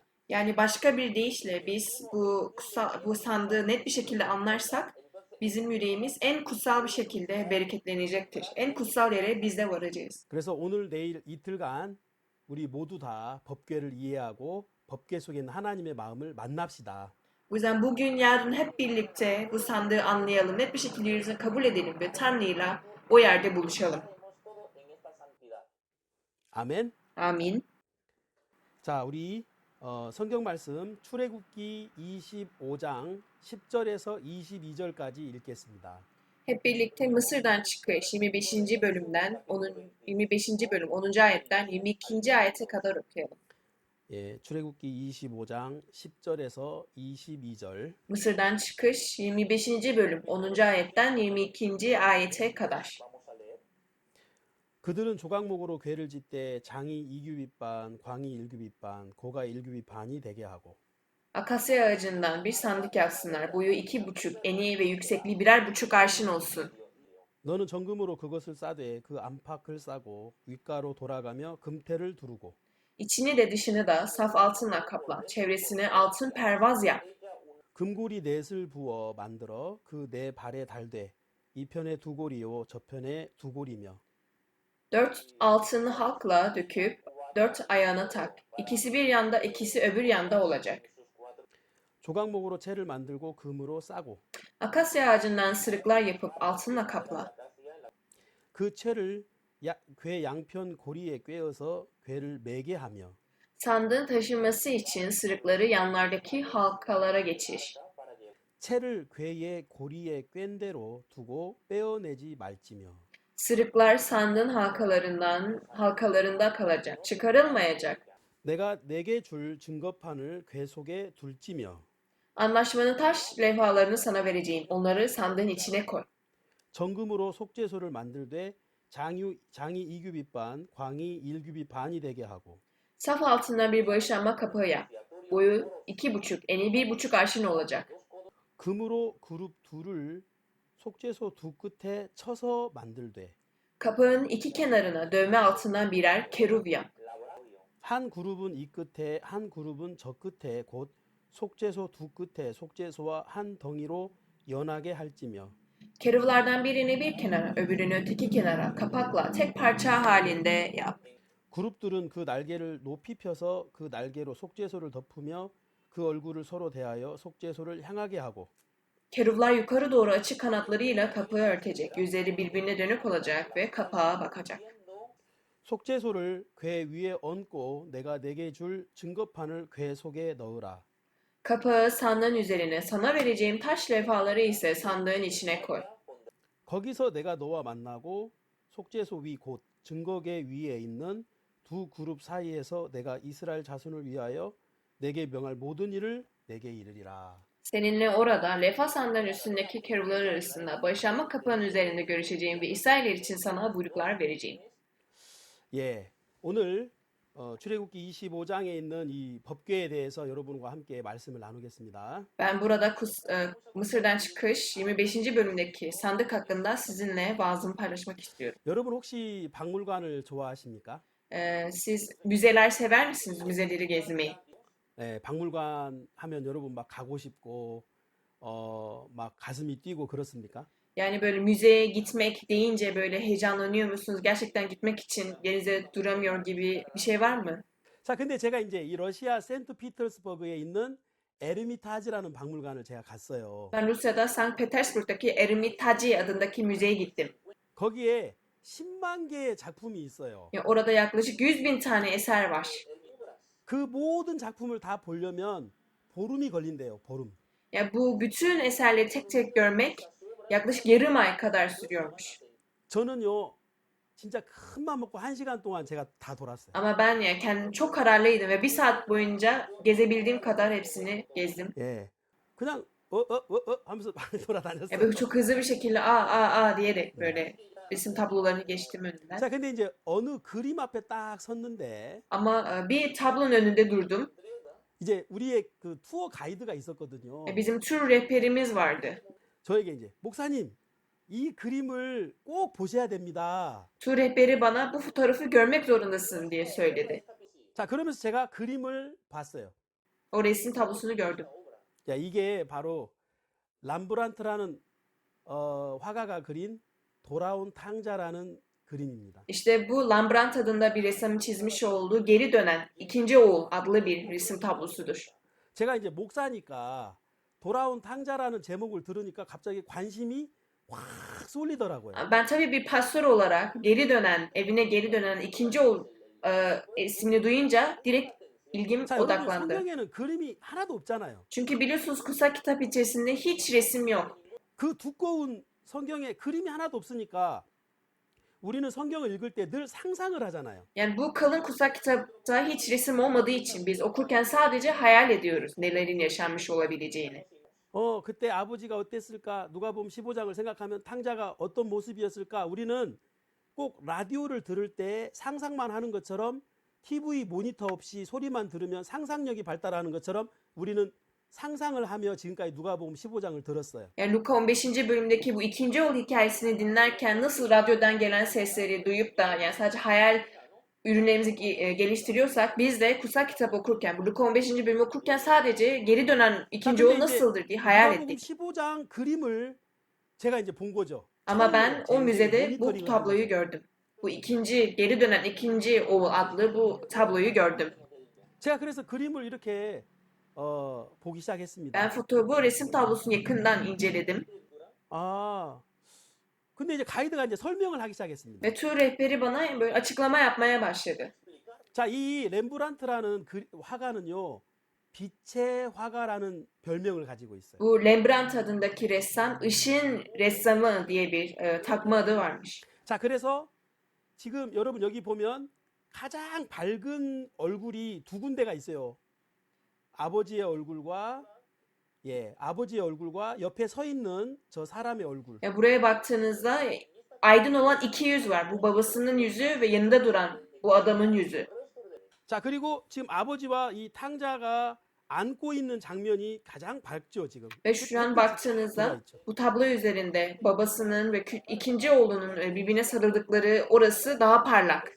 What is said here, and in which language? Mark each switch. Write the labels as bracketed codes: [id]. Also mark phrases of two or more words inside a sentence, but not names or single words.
[tr] Yani başka bir deyişle biz bu sandığı net bir şekilde anlarsak bizim yüreğimiz en kutsal bir şekilde bereketlenecektir. En kutsal yere biz de varacağız. [ko] 그래서 오늘 내일 이틀간 우리 모두 다 법궤를 이해하고 법궤 속에 있는 하나님의 마음을 만납시다. [tr] O yüzden bugün yarın hep birlikte bu sandığı anlayalım. Net bir şekilde yüzünü kabul edelim ve Tanrı'yla o yerde buluşalım. [ko] 아멘. [tr] Amin. [ko] 자, 우리 성경 말씀 출애굽기 25장 10절에서 22절까지 읽겠습니다. [tr] Hep birlikte Mısır'dan çıkış 25. bölümden 25. bölüm 10. ayetten 22. ayete kadar okuyalım. [ko] 예, 출애굽기 25장 10절에서 22절. [tr] Mısır'dan çıkış 25. bölüm 10. ayetten 22. ayete kadar. [ko] 그들은 조각목으로 궤를 짓되 장이 2규빗 반, 광이 1규빗 반, 고가 1규빗 반이 되게 하고 [tr] Akasya ağacından bir sandık yapsınlar. Boyu 2,5, eni ve yüksekliği 1,5 arşın olsun. [ko] 너는 정금으로 그것을 싸되 그 안팎을 싸고 윗가로 돌아가며 금태를 두르고 [tr] İçini de dışını da saf altınla kapla. Çevresine altın pervaz yap. [ko] 금고리 넷을 부어 만들어 그 네 발에 달되 이 편에 두 고리요 저편에 두 고리며 [tr] 4 altın halkla döküp 4 ayağına tak. İkisi bir yanda, ikisi öbür yanda olacak. [ko] 조각목으로 채를 만들고 금으로 싸고 [tr] Akasya ağacından sırıklar yapıp altınla kapla. [ko] 그 채를 궤 양편 고리에 꿰어서 궤를 매게 하며 [tr] Sandığın taşınması için sırıkları yanlardaki halkalara geçir. [ko] 채를 궤의 고리에 꿰인 대로 두고 빼어내지 말지며 [tr] Sırıklar sandığın halkalarında kalacak, çıkarılmayacak. [ko] 내가 내게 줄 증거판을 궤 속에 둘지며 [tr] Anlaşmanın taş levhalarını sana vereceğim. Onları sandığın içine koy. [ko] 정금으로 속죄소를 만들되 장이 2규빗 반, 광이 1규빗 반이 되게 하고 [tr] Saf altından bir bağışlanma kapağı yap. Boyu 2,5, eni 1,5 arşın olacak. [ko] 금으로 그룹 둘을 속죄소 두 끝에 쳐서 만들되 [tr] Kapağın iki kenarına dövme altından birer kerub yap. [ko] 한 그룹은 이 끝에 한 그룹은 저 끝에 곧 속죄소 두 끝에 속죄소와 한 덩이로 연하게 할지며 [tr] Keruvlardan birini bir kenara, öbürünü öteki kenara kapakla tek parça halinde yap. [ko] 그룹들은 그 날개를 높이 펴서 그 날개로 속죄소를 덮으며 그 얼굴을 서로 대하여 속죄소를 향하게 하고 [tr] Keruvlar yukarı doğru açık kanatlarıyla kapağı örtecek. Yüzleri birbirine dönük olacak ve kapağa bakacak. [ko] 속죄소를 궤 위에 얹고 내가 내게 줄 증거판을 궤 속에 넣으라. [tr] Kapağı sandığın üzerine, sana vereceğim taş levhaları ise sandığın içine koy. [ko] 거기서 내가 너와 만나고 속죄소 위 곧 증거궤 위에 있는 두 그룹 사이에서 내가 이스라엘 자손을 위하여 내게 명할 모든 일을 내게 이르리라. [tr] Seninle orada levha sandığın üstündeki keruvlar arasında bağışlanma kapağının üzerinde görüşeceğim ve İsrailler için sana buyruklar vereceğim. [ko] 예, 오늘 출애굽기 25장에 있는 이 법궤에 대해서 여러분과 함께 말씀을 나누겠습니다. [tr] Ben burada Mısır'dan çıkış 25. bölümdeki sandık hakkında sizinle vaazımı paylaşmak istiyorum. [ko] 여러분 혹시 박물관을 좋아하십니까? [tr] Siz müzeler sever misiniz? Müzeleri gezmeyi. [ko] 네, 박물관 하면 여러분 막 가고 싶고 막 가슴이 뛰고 그렇습니까? [tr] Yani böyle müzeye gitmek deyince böyle heyecanlanıyor musunuz? Gerçekten gitmek için yerinize duramıyor gibi bir şey var mı? [ko] 자, 근데 제가 이제 이 러시아 센트피터스버그에 있는 에르미타지라는 박물관을 제가 갔어요. [tr] Ben Rusya'da Sankt Petersburg'daki Ermitaji adındaki müzeye gittim. [ko] 거기에 10만 개의 작품이 있어요. [tr] Ya orada yaklaşık 100.000 tane eser var. [ko] 그 모든 작품을 다 보려면 보름이 걸린대요. 보름. [tr] Ya bu bütün eserleri tek tek görmek yaklaşık yarım ay kadar sürüyormuş. [ko] 저는요, 진짜 큰 맘 먹고 1시간 동안 제가 다 돌았어요. [tr] Ama ben ya kendim çok kararlıydım ve bir saat boyunca gezebildiğim kadar hepsini gezdim. [ko] 예. 그냥 하면서 많이 [tr] Ya [ko] 돌아다녔어요. [tr] böyle çok hızlı bir şekilde 아 diyerek [ko] 네. [tr] böyle resim tablolarını geçtim önünden. [ko] 자, 근데 이제 어느 그림 앞에 딱 섰는데 [tr] Ama bir tablonun önünde durdum. [ko] 이제 우리의 그 투어 가이드가 있었거든요. [tr] Bizim tur rehberimiz vardı. [ko] 저에게 이제 목사님, 이 그림을 꼭 보셔야 됩니다. [tr] Tur rehberi bana bu fotoğrafı görmek zorundasın diye söyledi. [ko] 자, 그러면서 제가 그림을 봤어요. [tr] O resim tablosunu gördüm. [ko] 야, 이게 바로 람브란트라는 화가가 그린 돌아온 탕자라는 그림입니다. [tr] İşte bu Rembrandt adında bir ressamın çizmiş olduğu Geri Dönen İkinci Oğul adlı bir resim tablosudur. [ko] 제가 이제 목사니까 돌아온 탕자라는 제목을 들으니까 갑자기 관심이 확 쏠리더라고요. [tr] Ben tabii bir pastör olarak evine geri dönen ikinci oğul ismini duyunca direkt ilgim [ko] 자, 여러분 [tr] odaklandı. [ko] 성경에는 그림이 하나도 없잖아요. [tr] Çünkü biliyorsunuz kutsal kitap içerisinde hiç resim yok. [ko] 그 두꺼운 성경에 그림이 하나도 없으니까 우리는 성경을 읽을 때 늘 상상을 하잖아요. [tr] Yani bu kalın kutsal kitapta hiç resim olmadığı için biz okurken sadece hayal ediyoruz nelerin yaşanmış olabileceğini. [ko] 그때 아버지가 어땠을까? 누가복음 15장을 생각하면 탕자가 어떤 모습이었을까? 우리는 꼭 라디오를 들을 때 상상만 하는 것처럼 TV 모니터 없이 소리만 들으면 상상력이 발달하는 것처럼 우리는 상상을 하며 지금까지 누가복음 15장을 들었어요. [tr] Yani Luka 15. bölümdeki bu ikinci oğul hikayesini dinlerken nasıl radyodan gelen sesleri duyup da yani sadece hayal ürünlerimizi geliştiriyorsak biz de kutsal kitap okurken, bu Luka 15. bölümü okurken sadece geri dönen ikinci oğul nasıldır diye hayal [ko] 누가복음 [tr] ettik. [ko] 15장 그림을 제가 이제 본 거죠. [tr] Ama ben o müzede bu [ko] 모니터링을 [tr] tabloyu [ko] 하면서. [tr] gördüm. Bu geri dönen ikinci oğul adlı bu tabloyu gördüm. [ko] 제가 그래서 그림을 이렇게 보기 시작했습니다. [tr] Ben bu resim tablosunu yakından inceledim. [ko] 아, 근데 이제 가이드가 이제 설명을 하기 시작했습니다. [tr] Ve tur rehberi bana böyle açıklama yapmaya başladı. [ko] 자, 이 렘브란트라는 화가는요, 빛의 화가라는 별명을 가지고 있어요. [tr] Bu Rembrandt adındaki ressam ışın ressamı diye bir takma adı varmış. [ko] 자, 그래서 지금 여러분 여기 보면 가장 밝은 얼굴이 두 군데가 있어요. 아버지의 얼굴과 아버지의 얼굴과 옆에 서 있는 저 사람의 얼굴. [tr] Ya buraya baktığınızda aydın olan iki yüz var. Bu babasının yüzü ve yanında duran bu adamın yüzü. [ko] 자, 그리고 지금 아버지와 이 탕자가 안고 있는 장면이 가장 밝죠, 지금. [tr] Ve şu an baktığınızda bu tablo üzerinde babasının ve ikinci oğlunun birbirine sarıldıkları orası daha parlak.